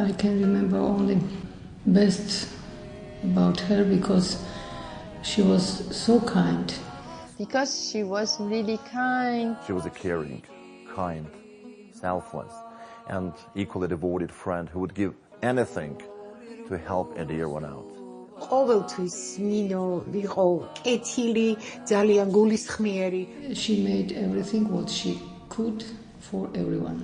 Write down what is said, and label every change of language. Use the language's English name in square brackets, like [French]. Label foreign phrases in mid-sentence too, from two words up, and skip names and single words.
[English] I can remember only best about her because she was so kind. Because she was really kind. She was a caring, kind, selfless, and equally devoted friend who would give anything to help everyone out. [Georgian] ყოველთვის ნინო იყო კეთილი, ძალიან გულისხმიერი. [English] She made everything what she could for everyone.